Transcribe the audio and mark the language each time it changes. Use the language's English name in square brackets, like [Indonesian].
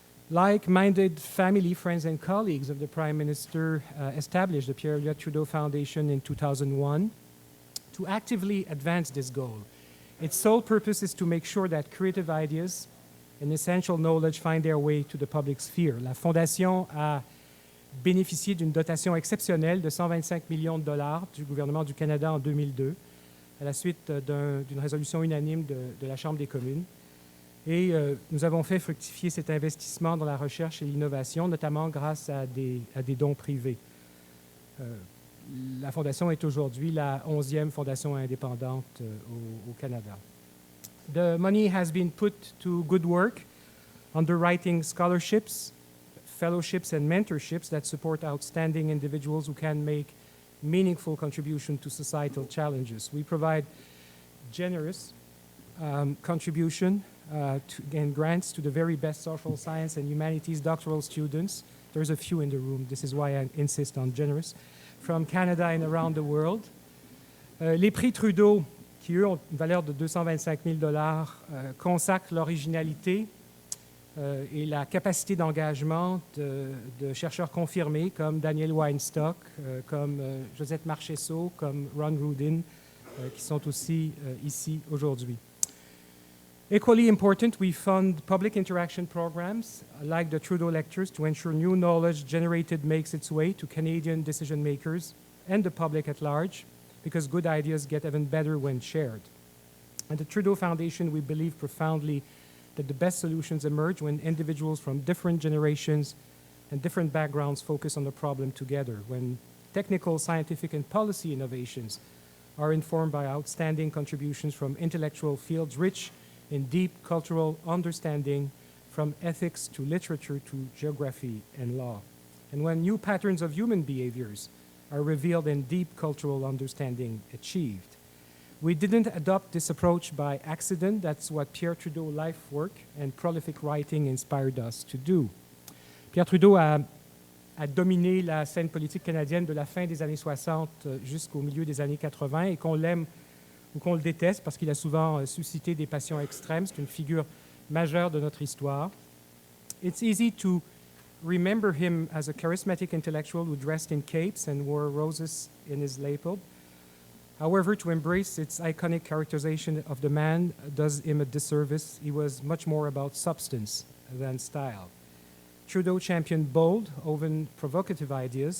[English] Like-minded family, friends, and colleagues of the Prime Minister established the Pierre Elliott Trudeau Foundation in 2001 to actively advance this goal. Its sole purpose is to make sure that creative ideas and essential knowledge find their way to the public sphere. [French] La Fondation a bénéficié d'une dotation exceptionnelle de 125 millions de dollars du gouvernement du Canada en 2002, à la suite d'une résolution unanime de la Chambre des communes. Et nous avons fait fructifier cet investissement dans la recherche et l'innovation, notamment grâce à des dons privés. La Fondation est aujourd'hui la 11e fondation indépendante au Canada. [English] The money has been put to good work, underwriting scholarships, fellowships, and mentorships that support outstanding individuals who can make meaningful contribution to societal challenges. We provide generous contribution and grants to the very best social science and humanities doctoral students. There's a few in the room. This is why I insist on generous. From Canada and around the world. [French] Les prix Trudeau, qui eux ont une valeur de 225 000 $, consacrent l'originalité et la capacité d'engagement de chercheurs confirmés comme Daniel Weinstock, comme Josette Marchesso, comme Ron Rudin, qui sont aussi ici aujourd'hui. [English] Equally important, we fund public interaction programs like the Trudeau Lectures to ensure new knowledge generated makes its way to Canadian decision makers and the public at large, because good ideas get even better when shared. At the Trudeau Foundation, we believe profoundly that the best solutions emerge when individuals from different generations and different backgrounds focus on the problem together, when technical, scientific, and policy innovations are informed by outstanding contributions from intellectual fields rich in deep cultural understanding, from ethics to literature to geography and law. And when new patterns of human behaviors are revealed and deep cultural understanding achieved. We didn't adopt this approach by accident. That's what Pierre Trudeau life work and prolific writing inspired us to do. [French] Pierre Trudeau a dominé la scène politique canadienne de la fin des années 60 jusqu'au milieu des années 80, et qu'on l'aime ou qu'on le déteste parce qu'il a souvent suscité des passions extrêmes. C'est une figure majeure de notre histoire. [English] It's easy to remember him as a charismatic intellectual who dressed in capes and wore roses in his lapel. However, to embrace its iconic characterization of the man does him a disservice. He was much more about substance than style. Trudeau championed bold, often provocative ideas.